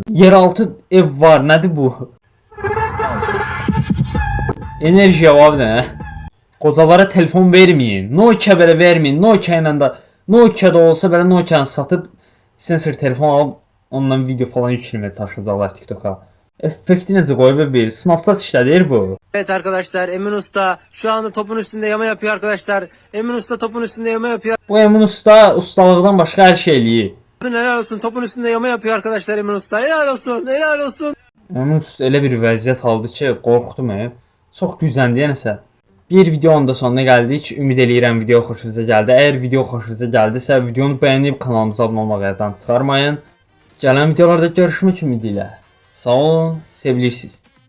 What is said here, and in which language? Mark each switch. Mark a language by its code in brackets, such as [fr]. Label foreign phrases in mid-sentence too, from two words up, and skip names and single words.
[az] Yeraltı ev var, nədir bu? Enerjiya var nə? Qocalara telefon verməyin. Nokia belə verməyin. Nokia ilə də Nokia da olsa belə Nokia-nı satıb sensor telefon alıb ondan video falan yükləməyə çalışacaqlar TikToka. Effekti necə qoyub bir Snapchat işlədir bu. [tr] Evet arkadaşlar, Emin Usta şu anda topun üstünde yama yapıyor arkadaşlar. Emin Usta topun üstünde yama yapıyor. [az] Bu Emin Usta ustalıqdan başqa hər şey eləyir. [tr] Helal olsun, topun üstünde yama yapıyor arkadaşlar Emin Usta. Helal olsun, helal olsun. [az] Emin Usta elə bir vəziyyət aldı ki, qorxdum. Çox güzəndi nəsə. Bir videonun da sonuna gəldik. Ümid eləyirəm video xoşunuza gəldi. Əgər video xoşunuza gəldisə, videonu bəyənib kanalımıza abunə olmağı yaddan çıxarmayın. Gələn videolarda görüşmək ümidi ilə. Sağ olun, sevilirsiniz.